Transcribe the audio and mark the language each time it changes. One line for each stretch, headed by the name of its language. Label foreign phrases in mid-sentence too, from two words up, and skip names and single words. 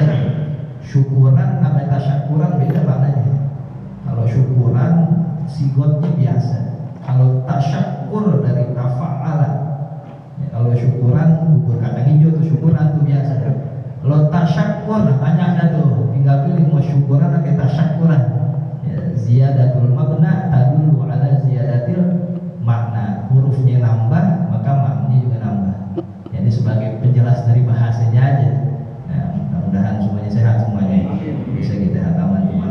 Indonesian: Syukuran sama tasyakuran beda maknanya. Kalau syukuran sigotnya biasa. Kalau tasyakur dari tafa'ala. Ya, kalau syukuran bubur kacang hijau tuh syukuran tuh biasa. Kalau tasyakur banyak dah tuh. Tinggal pilih mau syukuran atau tasyakuran.
Arabic: Ya, زيادة المبنى تدل على زيادة المعنى.
Indonesian: Hurufnya nambah maka maknanya juga nambah. Jadi sebagai penjelas dari bahasanya aja. Nah, mudah-mudahan semuanya sehat semuanya. Bisa kita hataman